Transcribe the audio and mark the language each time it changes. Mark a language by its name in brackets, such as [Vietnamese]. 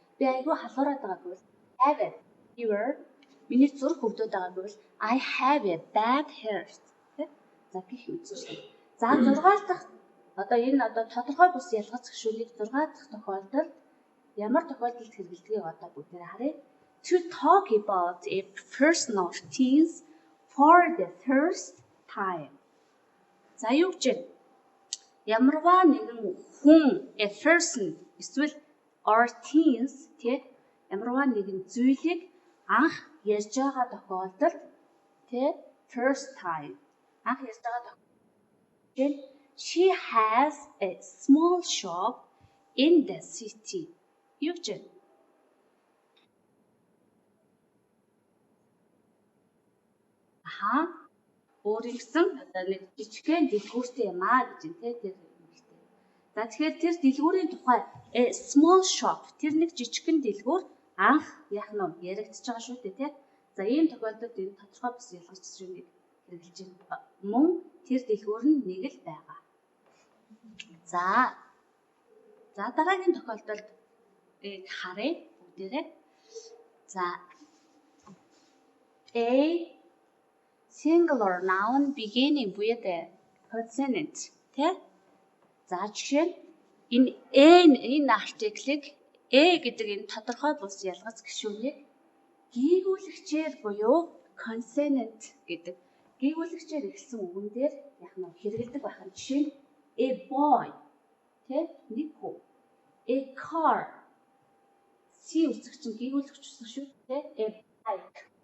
[Mongolian] Би айгүй халуураад байгаа гэвэл [English] have a fever. [Mongolian] Миний зүрх өвдөд байгаа гэвэл [English] I have a bad heart. [Mongolian] За гэх юм чинь. За 6 дахь одоо тодорхой бус ялгац гишүүнийг 6 дахь тохиолдолд ямар тохиолдолд хэрэглэдгийг одоо бүгдээ харъя. [English] To talk about a person or things for the first time. [Mongolian] За юу гэж вэ? Ямарваа нэгэн хүн [English] a person [Mongolian] эсвэл [English] or things [Mongolian] тийм ямарваа нэгэн зүйлийг анх ярьж байгаа тохиолдолд тийм [English] first time [Mongolian] анх ярьж байгаа тохиолдолд [English] she has a small shop in the city. [Mongolian] Юу гэж вэ? Өөрийн гэсэн одоо нэг жижигхэн дэлгүүртэй юм гэж энэ тэр юмтэй. За тэгэхээр тэр дэлгүүрийн тухай [English] small shop [Mongolian] тэр нэг жижигхэн дэлгүүр анх яах нь яригдчихэж байгаа шүү дээ тий. За ийм тохиолдолд энэ тодорхой бус ялгач гишүүнийг хэрэглэж байна. Мөн тэр дэлгүүр нь нэг л байгаа. За дараагийн тохиолдолд харъя бүгдээрээ. [English] За a singular noun beginning with a consonant тий. [Mongolian] За жишээ нь энэ артиклийг гэдэг энэ тодорхой бус ялгац гишүүнийг гүйгүүлэгчээр буюу consonant гэдэг гүйгүүлэгчээр эхэлсэн үгэн дээр яг нь хэрэгэлдэг байх нь жишээ нь [English] a boy [Mongolian] тий нэг хүү [English] a car [Mongolian] C үсэг чинь гүйгүүлэгч үсэг шүү тий [English] a bike